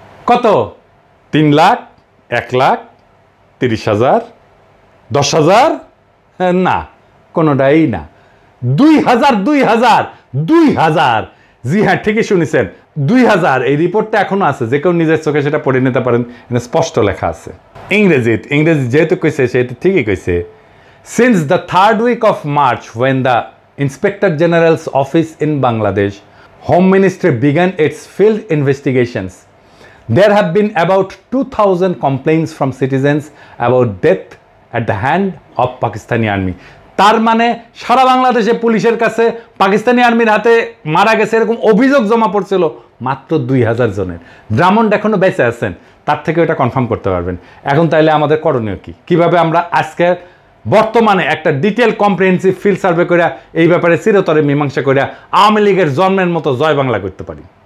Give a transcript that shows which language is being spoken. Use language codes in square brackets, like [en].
[bn] কত? 3 লাখ, 1 লাখ, 30,000, 10,000? না, কোনোটাই না। 2,000, 2,000, 2,000। জি হ্যাঁ, ঠিকই শুনেছেন, 2,000। এই রিপোর্টটা এখনো আছে, যে কেউ নিজের চোখে সেটা পড়ে নিতে পারেন, স্পষ্ট লেখা আছে। ইংরেজি যেহেতু কইছে সেহেতু ঠিকই কইছে। [en] Since the 3rd week of March when the Inspector General's office in Bangladesh Home Ministry began its field investigations, there have been about 2,000 complaints from citizens about death at the hand of Pakistani army. [bn] তার মানে সারা বাংলাদেশে পুলিশের কাছে পাকিস্তানি আর্মির হাতে মারা গেছে এরকম অভিযোগ জমা পড়ছিল মাত্র 2,000 জনের। ড্রামন্ড এখনো বেঁচে আছেন, তার থেকে এটা কনফার্ম করতে পারবেন। এখন তাইলে আমাদের করণীয় কি? কিভাবে আমরা আজকে বর্তমানে একটা ডিটেল কম্প্রিহেন্সিভ ফিল্ড সার্ভে করে এই ব্যাপারে চিরতরে মীমাংসা করে আওয়ামী লীগের জন্মের মতো জয় বাংলা করতে পারি?